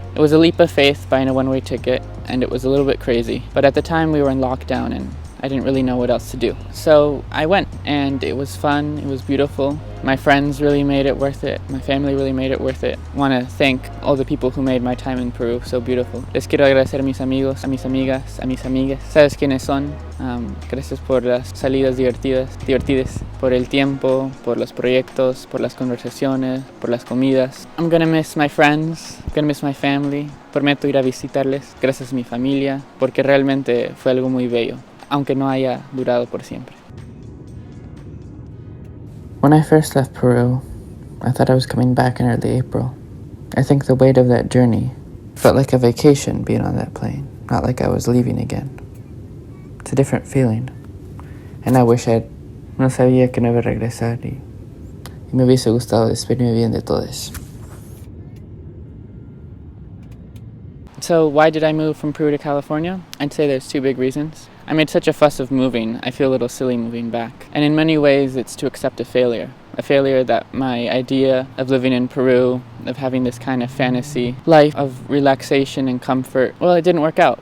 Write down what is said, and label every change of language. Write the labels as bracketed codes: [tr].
[en] It was a leap of faith buying a one-way ticket, and it was a little bit crazy, but at the time we were in lockdown and I didn't really know what else to do. So I went, and it was fun, it was beautiful. My friends really made it worth it. My family really made it worth it. I want to thank all the people who made my time in Peru so beautiful. [es] Les quiero agradecer a mis amigos, a mis amigas, a mis amigas. ¿Sabes quiénes son? Gracias por las salidas divertidas, por el tiempo, por los proyectos, por las conversaciones, por las comidas. [en] I'm gonna miss my friends, I'm gonna miss my family. [es] Prometo ir a visitarles. Gracias a mi familia, porque realmente fue algo muy bello, aunque no haya durado por siempre. [en] When I first left Peru, I thought I was coming back in early April. I think the weight of that journey felt like a vacation being on that plane, not like I was leaving again. It's a different feeling. And I wish [es] no sabía que no iba a regresar y me hubiese gustado despedirme bien de todos. [en] So why did I move from Peru to California? I'd say there's two big reasons. I made such a fuss of moving, I feel a little silly moving back. And in many ways, it's to accept a failure. A failure that my idea of living in Peru, of having this kind of fantasy life of relaxation and comfort, well, it didn't work out.